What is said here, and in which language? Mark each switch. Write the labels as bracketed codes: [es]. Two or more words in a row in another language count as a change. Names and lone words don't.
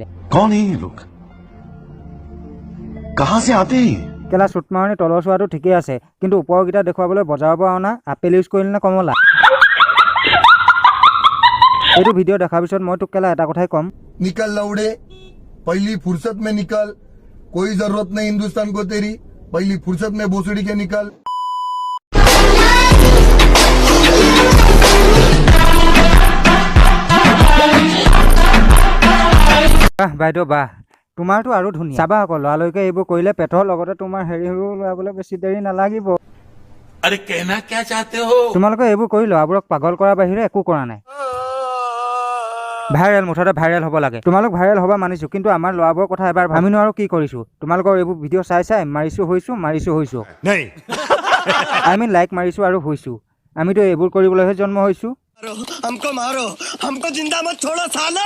[hi] कौन है ये लोग? कहाँ से आते हैं? [as] কেলা চুট মাৰণি তলৰ চোৱাটো ঠিকেই আছে, কিন্তু ওপৰকেইটা দেখুৱাবলৈ বজাৰৰ পৰা অনা আপেল ইউজ কৰিলে নে কমলা? এইটো ভিডিঅ' দেখাৰ পিছত মই তোক কেলা এটা কথাই ক'ম, [hi] निकल लौड़े, पहली फुर्सत में निकल। कोई जरूरत नहीं हिंदुस्तान को तेरी, पहली फुर्सत में भोसड़ी के निकल। [as] বাহ বাইদেউ বাহ, তোমাৰতো আৰু ধুনীয়া। চাবা আকৌ লৰালৈকে এইবোৰ কৰিলে পেটৰ লগতে তোমাৰ হেৰি ওলাবলৈ বেছি দেৰি নালাগিব। [hi] अरे कहना क्या चाहते हो? [as] তোমালোকে এইবোৰ কৰি ল'ৰাবোৰক পাগল কৰাৰ বাহিৰে একো কৰা নাই। ভাইৰেল, মুঠতে ভাইৰেল হ'ব লাগে। তোমালোক ভাইৰেল হ'বা মানিছোঁ, কিন্তু আমাৰ ল'ৰাবোৰৰ কথা এবাৰ ভাবি নোৱাৰো কি কৰিছোঁ। তোমালোকৰ এইবোৰ ভিডিঅ' চাই চাই মাৰিছোঁ হৈছোঁ [en] I mean like [as] মাৰিছোঁ আৰু হৈছোঁ। আমিতো এইবোৰ কৰিবলৈহে জন্ম হৈছোঁ। [hi] हमको मारो, हमको जिंदा मत छोड़ो सालो।